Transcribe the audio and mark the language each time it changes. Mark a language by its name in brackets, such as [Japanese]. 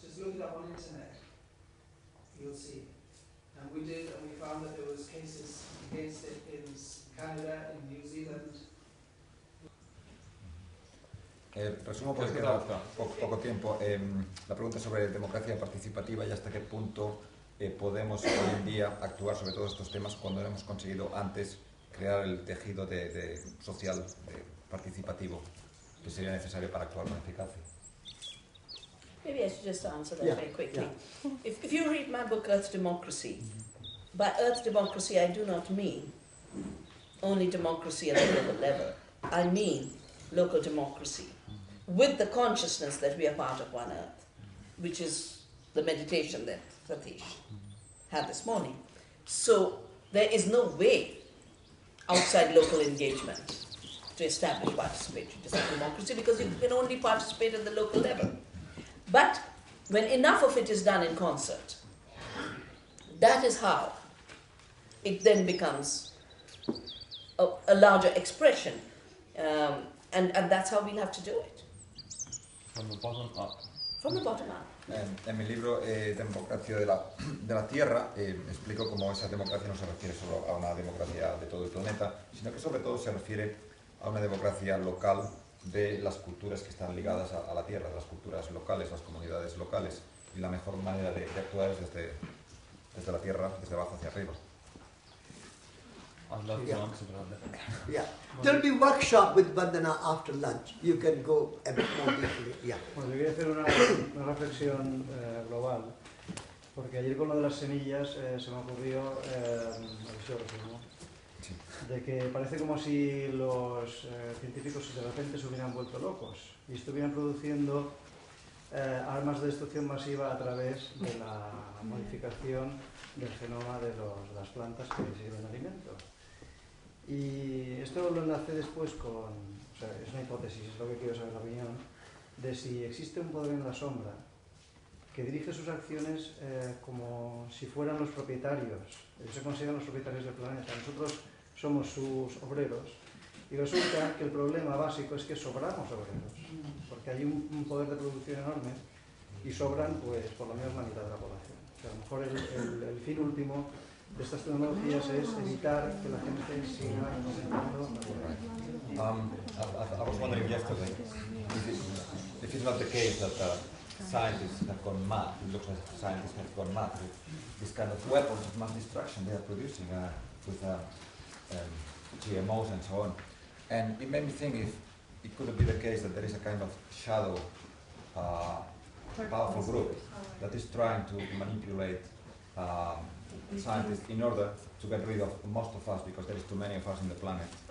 [English] Just look it up on the internet. You'll see. And we did, and we found that there was cases against it in Canada, in New Zealand. [Spanish] Resumo porque queda poco tiempo. La pregunta sobre democracia participativa y hasta qué punto podemos hoy en día actuar sobre todos estos temas cuando hemos conseguido antes crear el tejido social participativo que sería necesario para actuar con eficacia. [English] Maybe I should just answer that very quickly. If you read my book, Earth Democracy, by Earth Democracy I do not mean only democracy at the local level. I mean local democracy with the consciousness that we are part of one Earth, which is the meditation that Satish had this morning. So there is no way outside local engagement to establish participatory democracy because you can only participate at the local level. But when enough of it is done in concert, that is how it then becomes a larger expression, and that's how we'll have to do it. From the bottom up. From the bottom up. [Spanish] En mi libro Democracia de la Tierra explico cómo esa democracia no se refiere solo a una democracia de todo el planeta, sino que sobre todo se refiere a una democracia local de las culturas que están ligadas a la Tierra, las culturas locales, las comunidades locales. Y la mejor manera de actuar es desde la Tierra, desde abajo hacia arriba. [English] I'd love to answer that. Yeah. There'll be workshop with Vandana after lunch. You can go a bit more deeply. Yeah. [Spanish] Bueno, yo quería hacer una reflexión global, porque ayer con lo de las semillas se me ocurrió, de que parece como si los científicos de repente se hubieran vuelto locos y estuvieran produciendo armas de destrucción masiva a través de la modificación del genoma de las plantas que sirven de alimento. Y esto lo enlacé después con, o sea, es una hipótesis, es lo que quiero saber la opinión, de si existe un poder en la sombra que dirige sus acciones como si fueran los propietarios, ellos se consideran los propietarios del planeta, nosotros somos sus obreros, y resulta que el problema básico es que sobramos obreros, porque hay un poder de producción enorme y sobran pues por lo menos la mitad de la población. O sea, a lo mejor el fin último de estas tecnologías es evitar que la gente siga aumentando la población. [English] I was wondering yesterday if it's not the case that scientists have gone mad. It looks like scientists have gone mad with this kind of weapons of mass destruction they are producing with GMOs and so on. And it made me think if it could be the case that there is a kind of shadow powerful group that is trying to manipulate scientists in order to get rid of most of us because there is too many of us in the planet.